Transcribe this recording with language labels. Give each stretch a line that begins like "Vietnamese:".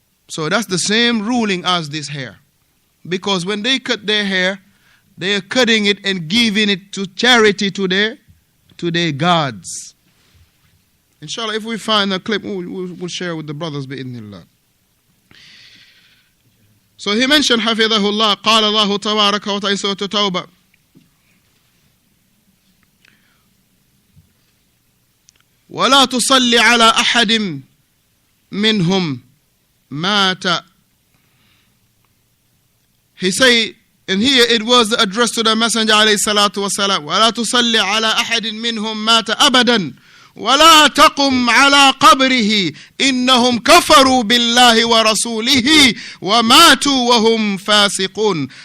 English: So that's the same ruling as this hair. Because when they cut their hair, they are cutting it and giving it to charity to their gods. Inshallah, if we find a clip, we'll share with the brothers bi'idhnillah. So he mentioned, Hafidhahullah,
Arabic: قال الله تبارك وتعالى
English: in Surah Tawbah.
Arabic: ولا تصلي على أحد منهم مات.
English: He say, and here it was addressed to the Messenger
Arabic: عليه الصلاة والسلام. ولا تصلي على أحد منهم مات أبدا ولا تقم على قبره إنهم كفروا بالله ورسوله وماتوا وهم فاسقون.